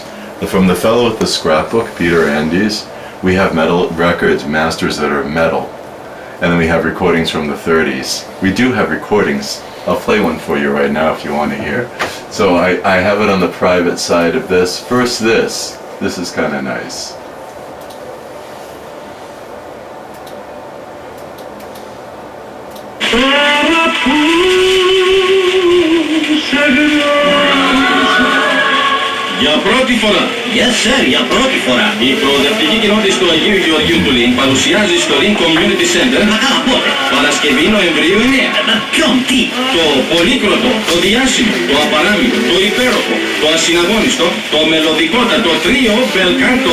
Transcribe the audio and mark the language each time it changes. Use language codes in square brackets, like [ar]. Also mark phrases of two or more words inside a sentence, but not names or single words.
[en] From the fellow with the scrapbook, Peter Andes, we have metal records, masters that are metal. And then we have recordings from the 30s. We do have recordings. I'll play one for you right now if you want to hear. So I have it on the private side of this. First this. This is kind of nice. [el] Για πρώτη φορά. [en] Yes, sir, [el] για πρώτη φορά. Η προοδευτική κοινότητα του Αγίου Γεωργίου του Λιν παρουσιάζει στο Link Community Center. Μα καλά πότε. Παρασκευή Νοεμβρίου 9. Ποιον, τι. Το πολύκροτο, το διάσημο, το απαράμιλο, το υπέροχο, το ασυναγώνιστο, το μελωδικότατο τρίο Μπελκάντο.